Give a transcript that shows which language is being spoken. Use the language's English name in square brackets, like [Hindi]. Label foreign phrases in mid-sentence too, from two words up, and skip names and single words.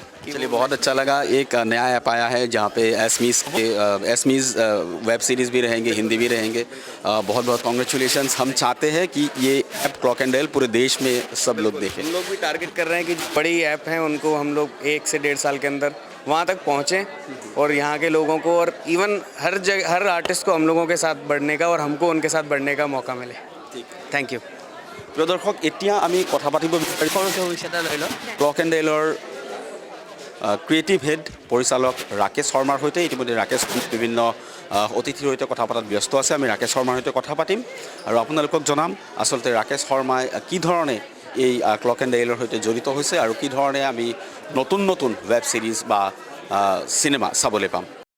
[Hindi] चलिए बहुत अच्छा लगा एक नया ऐप आया है जहाँ पे एसमीज़ [English] web series [Hindi] भी रहेंगे हिंदी भी रहेंगे बहुत बहुत कॉन्ग्रेचुलेशंस हम चाहते हैं कि ये ऐप क्लॉक एंड डायल पूरे देश में सब लोग देखें हम लोग भी टारगेट कर रहे हैं कि बड़ी ऐप हैं उनको हम लोग 1 से 1.5 साल के अंदर वहाँ तक पहुँचें और यहाँ के लोगों को और इवन हर आर्टिस्ट को हम लोगों के साथ बढ़ने का और हमको उनके साथ बढ़ने का मौका मिले [English] thank you [Assamese] প্ৰিয় দৰ্শক এতিয়া আমি কথা পাতিব বিচাৰিছোঁ ক্লক এণ্ড ডায়েলৰ ক্ৰিয়েটিভ হেড পৰিচালক ৰাকেশ শৰ্মাৰ সৈতে ইতিমধ্যে ৰাকেশ বিভিন্ন অতিথিৰ সৈতে কথা পতাত ব্যস্ত আছে আমি ৰাকেশ শৰ্মাৰ সৈতে কথা পাতিম আৰু আপোনালোকক জনাম আচলতে ৰাকেশ শৰ্মাই কি ধৰণে এই ক্লক এণ্ড ডায়েলৰ সৈতে জড়িত হৈছে আৰু কি ধৰণে আমি নতুন [English] web series [Assamese] বা চিনেমা চাবলৈ পাম